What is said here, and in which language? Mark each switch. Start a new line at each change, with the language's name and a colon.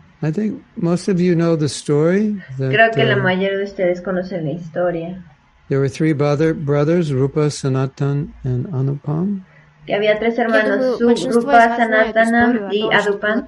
English: I think most of you know the story.
Spanish: Creo que la mayoría de ustedes conocen la historia.
English: There were three brothers, Rupa, Sanatan, and Anupam.
Spanish: Que había tres hermanos, Rupa, Sanatana y Anupam.